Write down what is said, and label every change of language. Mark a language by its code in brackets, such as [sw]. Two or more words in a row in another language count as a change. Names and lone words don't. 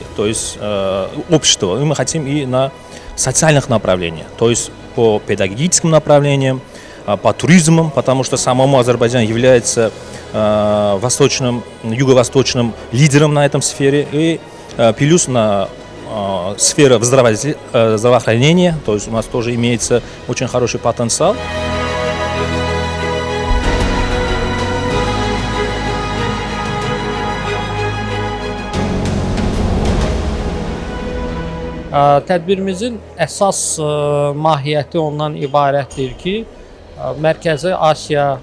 [ru] то есть общества, мы хотим и на социальных направлениях, то есть по педагогическим направлениям, по туризму, потому что самому Азербайджан является юго-восточным лидером на этом сфере, и плюс на сфера здравоохранения, то есть у нас тоже имеется очень хороший потенциал. [az] Tədbirimizin əsas mahiyyəti ondan ibarətdir ki, Mərkəzi Asiya